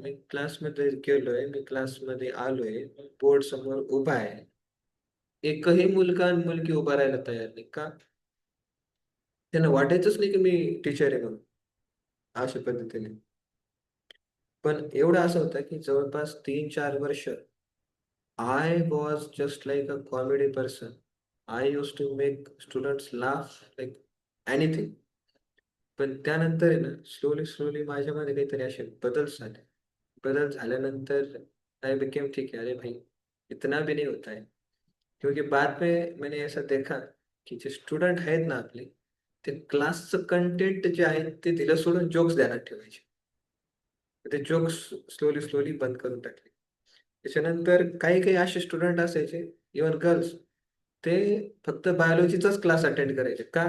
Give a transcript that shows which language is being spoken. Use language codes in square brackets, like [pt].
[mr] मी क्लासमध्ये गेलोय, मी क्लासमध्ये आलोय, बोर्ड समोर उभा आहे, एकही मुलगा आणि मुलगी उभा राहायला तयार नाही. का? त्यांना वाटायचंच नाही की मी टीचर आहे म्हणून, अशा पद्धतीने. पण एवढं असं होतं की जवळपास 3-4 वर्ष [en] I was just like a comedy person. I use to make students laugh like anything. [mr] पण त्यानंतर आहे ना, स्लोली माझ्यामध्ये काहीतरी असे बदल झाले. बदल झाल्यानंतर [en] I became [hi] ठीक है, अरे भाई इतना भी नहीं होता है. क्योंकि बाद में मैंने ऐसा देखा [mr] की जे स्टुडंट आहेत ना आपले, ते क्लासचं कंटेंट जे आहे ते तिला सोडून जोक्स ध्यानात ठेवायचे. ते जोक्स स्लोली बंद करून टाकले. त्याच्यानंतर काही काही असे स्टुडंट असायचे, इव्हन गर्ल्स, ते फक्त बायोलॉजीचाच क्लास अटेंड करायचे. का?